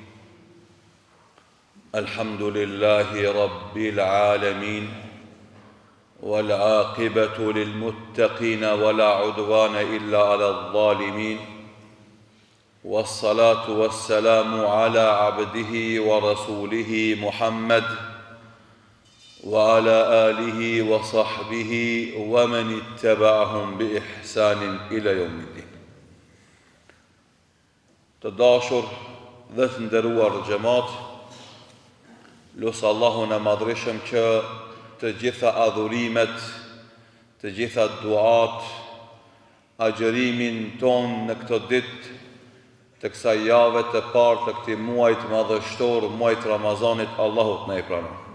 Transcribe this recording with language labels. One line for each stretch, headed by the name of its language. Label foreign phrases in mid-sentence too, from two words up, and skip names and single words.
Arabic: الحمد لله رب العالمين والعاقبة للمتقين ولا عدوان إلا على الظالمين والصلاة والسلام على عبده ورسوله محمد وعلى آله وصحبه ومن اتبعهم بإحسان إلى يوم الدين.
Albanian: Të dashur dhe të nderuar xhamat, lutë Allahun e madhreshëm që të gjitha adhurimet, të gjitha duat, agjërimin ton në këtë ditë të kësaj jave të parë të këtij muajit madhështor, muajit Ramazanit, Allahut na i pranon.